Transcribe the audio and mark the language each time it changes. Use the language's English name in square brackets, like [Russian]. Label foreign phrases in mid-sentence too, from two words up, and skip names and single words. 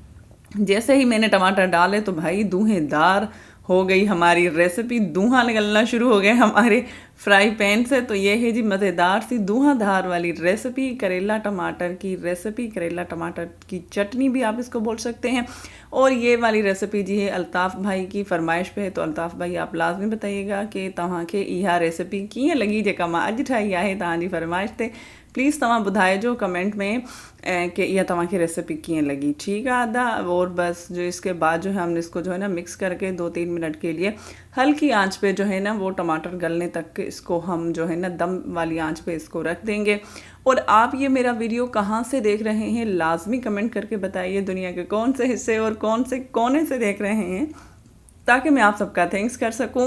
[Hindi] जैसे ही मैंने टमाटर डाले तो भाई धुएंधार हो गई हमारी रेसिपी, धुआं निकलना शुरू हो गया हमारे फ्राई पैन से। तो ये है जी मज़ेदार सी धुआंधार वाली रेसिपी, करेला टमाटर की रेसिपी, करेला टमाटर की चटनी भी आप इसको बोल सकते हैं। और ये वाली रेसिपी जी है अल्ताफ़ भाई की फरमाइश पे है। तो अल्ताफ़ भाई आप लाजमी बताइएगा कि [Sindhi] तव्हांखे इहा रेसिपी कीअं लगी जेका मां अॼु ठाही आहे तव्हांजी फरमाइश ते। प्लीज़ तव्हां ॿुधाइजो कमेंट में कि यह तव्हांखे रेसिपी कीअं लगी। [Hindi] ठीक है [Sindhi] आदा। [Hindi] और बस जो इसके बाद जो है हमने इसको जो है ना मिक्स करके 2-3 मिनट के लिए हल्की आंच पे जो है ना वो टमाटर गलने तक इसको हम जो है ना दम वाली आंच पे इसको रख देंगे। और आप ये मेरा वीडियो कहाँ से देख रहे हैं लाजमी कमेंट करके बताइए, दुनिया के कौन से हिस्से और कौन से कोने से देख रहे हैं, ताकि मैं आप सबका थैंक्स कर सकूं।